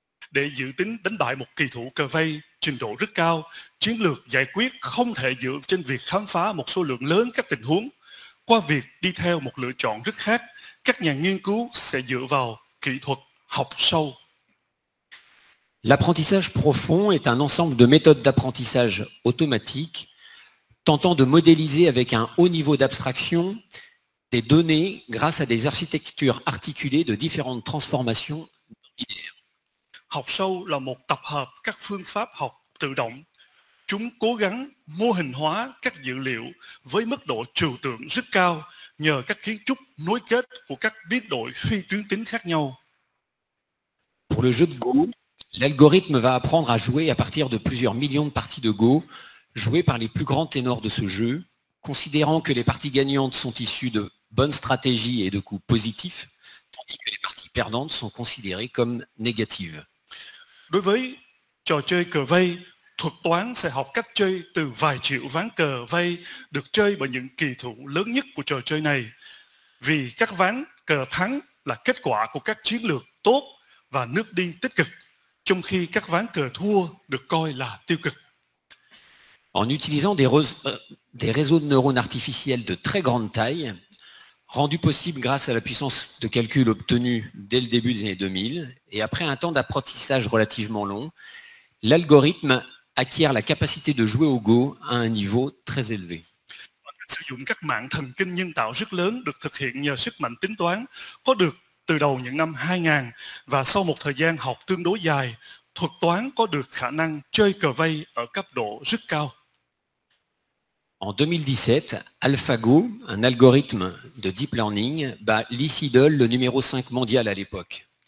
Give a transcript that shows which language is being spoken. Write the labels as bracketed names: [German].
[Vietnamese] Để dự tính đánh bại một kỳ thủ cờ vây trình độ rất cao, chiến lược giải quyết không thể dựa trên việc khám phá một số lượng lớn các tình huống. Qua việc đi theo một lựa chọn rất khác, các nhà nghiên cứu sẽ dựa vào kỹ thuật học sâu. [French] L'apprentissage profond est un ensemble de méthodes d'apprentissage automatique tentant de modéliser avec un haut niveau d'abstraction des données grâce à des architectures articulées de différentes transformations binaires. [Vietnamese] Học sâu là một tập hợp các phương pháp học tự động. Chúng cố gắng mô hình hóa các dữ liệu với mức độ trừu tượng rất cao nhờ các kiến trúc nối kết của các biến đổi phi tuyến tính khác nhau. [French] Pour le jeu de Go, l'algorithme va apprendre à jouer à partir de plusieurs millions de parties de Go jouées par les plus grands ténors de ce jeu, considérant que les parties gagnantes sont issues de bonnes stratégies et de coups positifs, tandis que les parties perdantes sont considérées comme négatives. [Vietnamese] Đối với trò chơi cờ vây, thuật toán sẽ học cách chơi từ vài triệu ván cờ vây được chơi bởi những kỳ thủ lớn nhất của trò chơi này. Vì các ván cờ thắng là kết quả của các chiến lược tốt và nước đi tích cực, trong khi các ván cờ thua được coi là tiêu cực. [French] En utilisant des réseaux de neurones artificiels de très grande taille, rendus possibles grâce à la puissance de calcul obtenue dès le début des années 2000, et après un temps d'apprentissage relativement long, l'algorithme acquiert la capacité de jouer au Go à un niveau très élevé. [Vietnamese] Sử dụng các mạng thần kinh nhân tạo rất lớn được thực hiện nhờ sức mạnh tính toán có được từ đầu những năm 2000 và sau một thời gian học tương đối dài, thuật toán có được khả năng chơi cờ vây ở cấp độ rất cao. [French] En 2017, AlphaGo, un algorithme de deep learning, bat Lee Sedol, le numéro 5 mondial à l'époque.